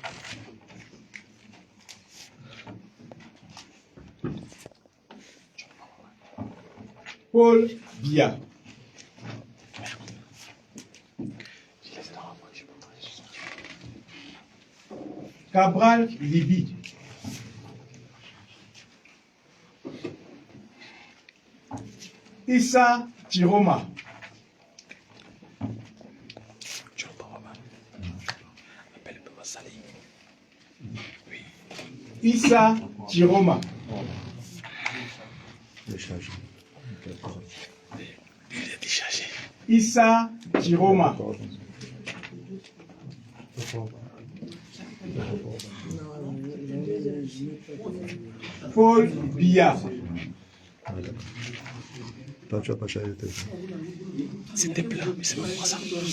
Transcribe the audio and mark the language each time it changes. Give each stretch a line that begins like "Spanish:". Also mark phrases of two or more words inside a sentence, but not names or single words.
French: Paul Biya. Cabral Libi. Issa Chiroma. Issa Chiroma. Décharge. Issa Chiroma. Paul Biya. Toi, tu vas pas charger le téléphone. C'était plat, mais c'est pas moi ça.